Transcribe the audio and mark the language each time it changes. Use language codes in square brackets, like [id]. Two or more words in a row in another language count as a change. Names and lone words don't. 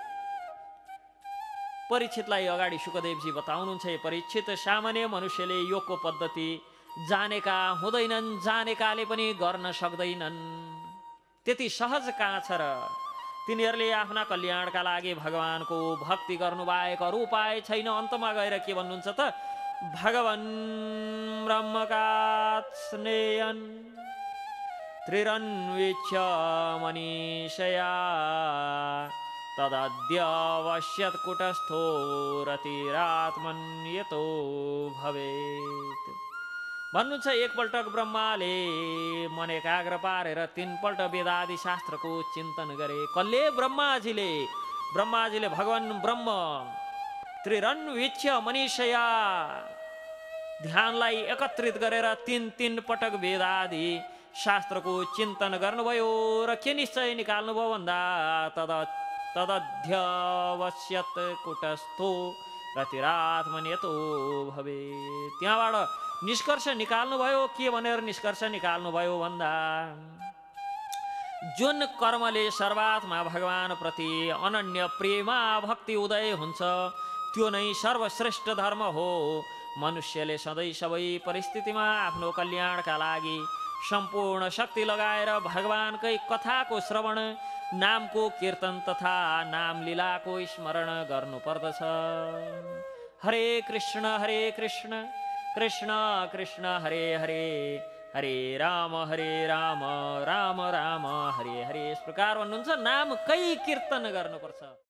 [ne] परीक्षितलाई अगाडि सुखदेवजी बताउनुहुन्छ, परीक्षित सामान्य मनुष्यले योगको पद्धति जानेका हुँदैनन्, जानेकाले पनि गर्न सक्दैनन्, त्यति सहज कहाँ छ र तिनीहरूले आफ्ना कल्याणका लागि भगवानको भक्ति गर्नु बाहेक अरू उपाय छैन। अन्तमा गएर के भन्नुहुन्छ त, [sa] भगवन् ब्रह्मकात् स्नेयन् त्रिरन्वीक्ष्य मनीषया तदद्यवश्यत् कुटस्थो रतिरात्मन् यतो भवेत्। [ne] भन्नुहुन्छ एकपल्ट ब्रह्माले मन एकाग्र पारेर 3 पल्ट वेदादि शास्त्रको चिन्तन गरे। कसले? ब्रह्माजीले भगवान ब्रह्म [sa] त्रिरन्वीक्ष्य मनीषया [ne] ध्यानलाई एकत्रित गरेर 3 पटक वेदादि शास्त्रको चिन्तन गर्नुभयो र के निश्चय निकाल्नुभयो भन्दा [sa] तदध्यवश्यत कुटस्थो रतिरात्मन्यतो भवे। [ne] त्यहाँबाट निष्कर्ष निकाल्नुभयो। के भनेर निष्कर्ष निकाल्नुभयो भन्दा जुन कर्मले सर्वात्मा भगवानप्रति अनन्य प्रेमा भक्ति उदय हुन्छ त्यो नै सर्वश्रेष्ठ धर्म हो। मनुष्यले सधैँ सबै परिस्थितिमा आफ्नो कल्याणका लागि सम्पूर्ण शक्ति लगाएर भगवानकै कथाको श्रवण, नामको कीर्तन तथा नाम लीलाको स्मरण गर्नुपर्दछ। [sa] हरे कृष्ण कृष्ण कृष्ण हरे हरे, हरे राम राम राम हरे हरे। [ne] यस प्रकार भन्नुहुन्छ नामकै कीर्तन गर्नुपर्छ।